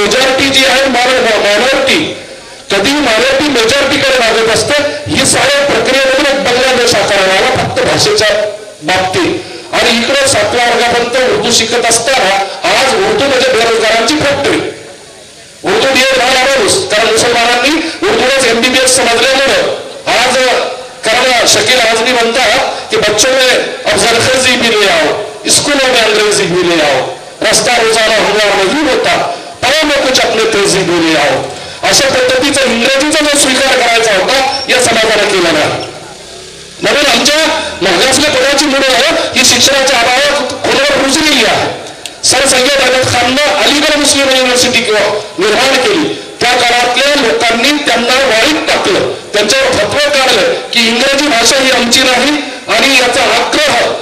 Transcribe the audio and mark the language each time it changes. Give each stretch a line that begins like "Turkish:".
Marathi: Majority जी आहे minority कधी minority मेजॉरिटीकडे मागत असते. ही साऱ्या प्रक्रियेमधून बांगलादेश आकाराला आला फक्त भाषेच्या बाबतीत. आणि इकडे 7व्या वर्गापर्यंत उर्दू शिकत असताना आज उर्दू म्हणजे बेरोजगारांची फॅक्टरी. उर्दू बीएड झाला माणूस, कारण मुसलमानांनी उर्दूलाच MBBS समजल्यामुळे आज, कारण शकील आजमी म्हणतात की
Hindi: बच्चों में अब जरखेजी भी ले आओ, स्कूलों में अंग्रेजी भी ले आओ, रास्ता रोजाना हुआ नहीं होता, पाओ में कुछ अपने तेजी भी ले आओ.
Marathi: अशा पद्धतीचा इंग्रजीचा जो स्वीकार करायचा होता या समाजाने केला नाही. म्हणून आमच्या मागासल्या पदाची मुलं ही शिक्षणाच्या अभावात खोलवर रुजलेली आहे. सर सय्यद अहमद खाननं अलीगड मुस्लिम युनिव्हर्सिटी निर्माण केली. त्या काळातल्या लोकांनी त्यांना वाईट टाकलं, त्यांच्यावर फतवा काढलं की इंग्रजी भाषा ही आमची नाही, आणि याचा आग्रह